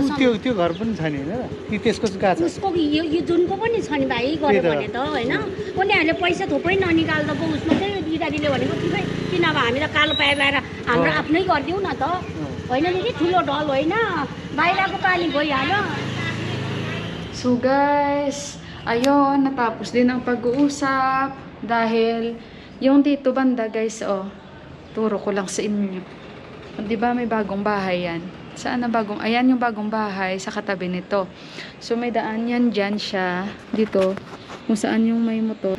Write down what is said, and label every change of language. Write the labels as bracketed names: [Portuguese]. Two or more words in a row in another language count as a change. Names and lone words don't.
[Nepali] त्यो घर पनि छ नि हैन कि त्यसको गाछ उसको यो जुनको पनि छ नि भाइ गर्यो भने त होइन उनीहरूले पैसा थोपै ननिकाल्दा पो उसमा चाहिँ दिदारीले भनेको ठिकै किन अब हामी त कालो पाएर लगाएर हाम्रो आफ्नै गरिदिउँ न त होइन नि ठुलो ढल होइन बाहिरको पानी गइहाल्यो. [Filipino] So guys, ayun, natapos din ang pag-uusap dahil yung dito banda guys, oh, turo ko lang sa inyo. Di ba may bagong bahay yan? Saan na bagong? Ayan yung bagong bahay sa katabi nito. So may daan yan dyan siya, dito, kung saan yung may motor.